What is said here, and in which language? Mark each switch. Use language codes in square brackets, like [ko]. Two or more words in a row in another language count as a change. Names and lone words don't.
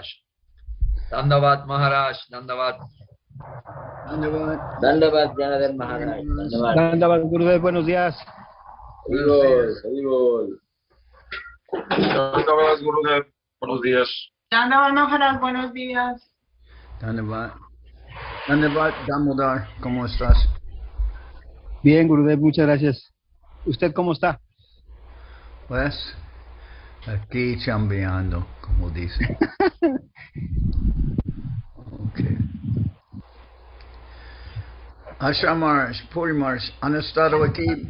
[sa] Dandavad Maharaj, Dandavad. Dandavad Janardhan Maharaj. Dandavad. Dandavad Gurudev, [es] buenos días. [sa] Haribol. Dandavad Gurudev, [es] buenos días. [sa] Dandavad Maharaj, [es] buenos días. [sa] Dandavad. Dandavad Damodar, [es] ¿cómo estás? Bien, Gurudev, muchas gracias. ¿Usted cómo está? Pues, aquí chambeando, como dice. Okay. Ashamars, Purimars, ¿han estado aquí?